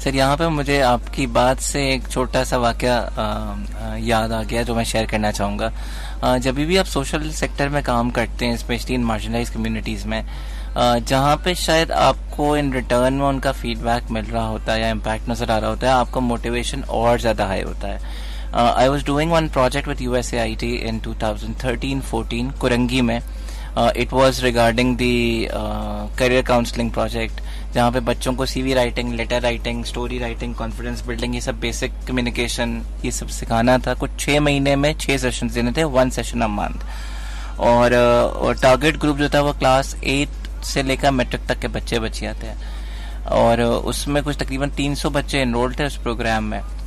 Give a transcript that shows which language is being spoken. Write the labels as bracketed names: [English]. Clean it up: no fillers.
[Urdu] سر یہاں پہ مجھے آپ کی بات سے ایک چھوٹا سا واقعہ یاد آ گیا جو میں شیئر کرنا چاہوں گا. جب بھی آپ سوشل سیکٹر میں کام کرتے ہیں, اسپیشلی ان مارجنلائز کمیونٹیز میں, جہاں پہ شاید آپ کو ان ریٹرن میں ان کا فیڈ بیک مل رہا ہوتا ہے یا امپیکٹ نظر آ رہا ہوتا ہے, آپ کا موٹیویشن اور زیادہ ہائی ہوتا ہے. [English] I was doing one project with USAID in 2013-14 [Urdu] Korangi میں. [English] It was regarding the career counseling project, [Urdu] جہاں پہ بچوں کو CV writing, letter writing, story writing, confidence building, یہ سب بیسک کمیونیکیشن یہ سب سکھانا تھا. کچھ 6 مہینے میں 6 سیشنز دینے تھے, [English] 1 session a month. [Urdu] اور ٹارگیٹ گروپ جو تھا وہ کلاس 8 سے لے کر میٹرک تک کے بچے بچیاں تھے, اور اس میں کچھ تقریباً 300 بچے انرول تھے اس پروگرام میں.